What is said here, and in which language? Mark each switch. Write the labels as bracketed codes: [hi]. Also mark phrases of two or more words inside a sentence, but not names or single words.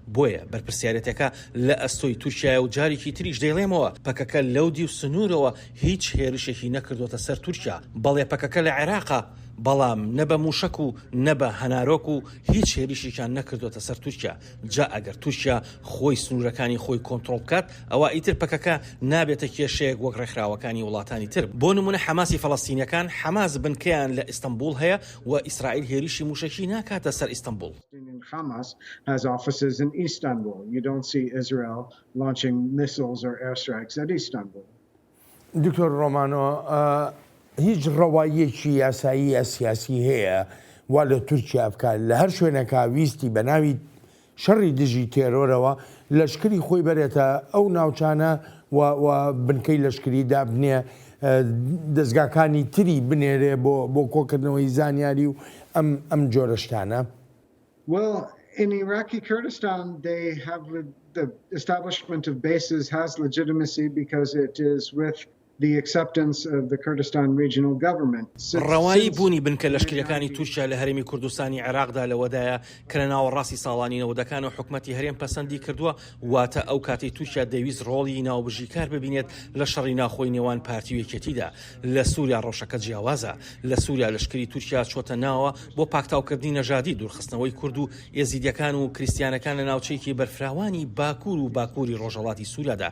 [ckb] بۆیە بەرپرسیارەتەکە لە ئەستۆی تووشیایە و جارێکی تریش دەیڵێمەوە پەکەکە لەودی و سنوورەوە هیچ هێرشێکی نەکردوتە سەر تورکیا، بەڵێ پەکەکە لە عێراقا، بەڵام نەبە موشک و نەبە هەنارۆک و هیچ هێریشیان نەکردوتە سەر تورکیا. جا ئەگەر تورکیا خۆی سنوورەکانی خۆی کۆنتترۆل بکات، ئەوە ئیتر پەکەکە نابێتە کێشەیەک وەک ڕێکخراوەکانی وڵاتانی تر. بۆ نمونە حەماسی فەڵەستینیەکان حەماس بنکەیان لە ئیستانبول هەیە و ئیسرائیل هێریشی موشکی ناکاتە سەر ئیستانبول. [en] Hamas has offices in Istanbul. You don't see Israel launching missiles or airstrikes at Istanbul. [ckb] دکتۆر ڕۆمانۆ، هیچ ڕەوایەکی یاسایی سیاسی هەیە وا لە تورکیا بکات لە هەر شوێنەکە ویستی بە ناوی شەڕی دژی تێرۆرەوە لەشکری خۆی بەرێتە ئەو ناوچانە و بنکەی لەشکری دابنێ دەستگاکانی تری بنێرێ بۆ کۆکردنەوەی زانیاری و ئەم جۆرە شتانە؟ [en] Well, in Iraqi Kurdistan, they have the establishment of bases has legitimacy because it is with the acceptance of the Kurdistan regional government. [ckb] ڕەوایی بوونی بنکە لەشکریەکانی تورکیا لە هەرێمی کوردستانی عێراقدا لەوەدایە کە لە ناوەڕاستی ساڵانی نەوەدەکان و حکومەتی هەرێم پەسەندی کردووە، واتە ئەو کاتی تورکیا دەویست ڕۆڵی ناوبژیکار ببینێت لە شەڕی ناخۆی نێوان پارتی و یەکێتیدا. لە سووریا ڕۆژەکە جیاوازە، لە سووریا لەشکری تورکیا چۆتە ناوە بۆ پاکتاوکردنی نەژادی، دوورخستنەوەی کورد و ئێزیدیەکان و کریستیانەکان لە ناوچەیەکی بەرفراوانی باکوور و باکووری ڕۆژهەڵاتی سووریادا.